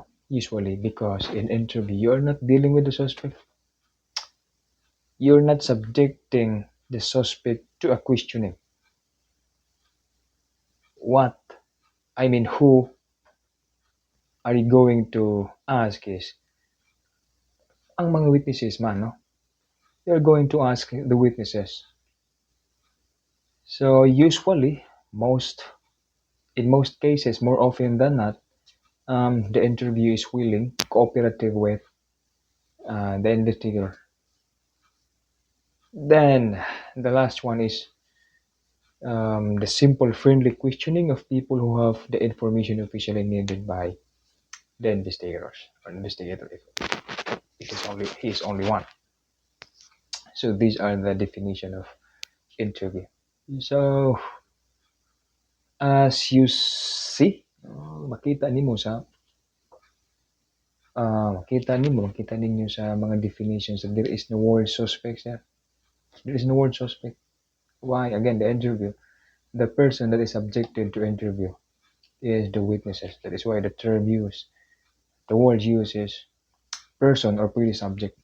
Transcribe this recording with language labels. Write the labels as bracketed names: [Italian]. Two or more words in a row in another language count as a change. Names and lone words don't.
[English] Usually because in interview you're not dealing with the suspect. You're not subjecting the suspect to a questioning. What who are you going to ask is [Hiligaynon] ang mga witnesses man, [English] no? You're going to ask the witnesses. So usually, most in most cases, more often than not, the interview is willing, cooperative with the investigator. Then the last one is the simple, friendly questioning of people who have the information officially needed by the investigators or investigator if he's only one. So these are the definition of interview. So as you see, [Hiligaynon] makita ninyo sa mga definitions [English] that there is no word suspect there. There is no word suspect. Why? Again, the interview. The person that is subjected to interview is the witnesses. That is why the term used, the word used is person or pretty subject.